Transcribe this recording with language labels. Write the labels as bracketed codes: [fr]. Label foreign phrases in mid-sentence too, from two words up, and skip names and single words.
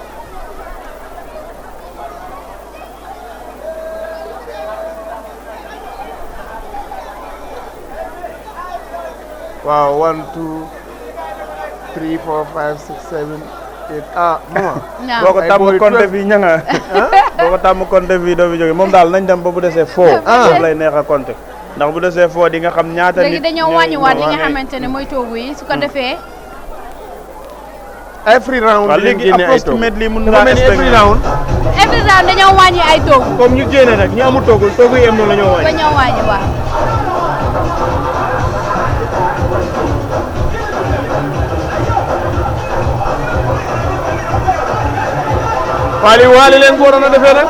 [wo] waaw 1 2 3 4 5 6 7 8 boo ko tàmm compte bi ña nga boo ko tàmm compte bi doo fi jóge moom daal nañ dem ba bu desee foo lay neex a compte ndax bu desee foo di nga xam ñaata nit léegi dañoo wàññiwaat li nga xamante ne mooy toogu yi su ko defee. [en] every round [wo] waaw léegi approximately mun naa [en] every round [wo] dañoo wàññi ay toogu. comme ñu génne nag ñu amul toogu yi am noonu la ñoo wàññi. dañoo wàññi waaw. waali leen ko waroon a defee nag.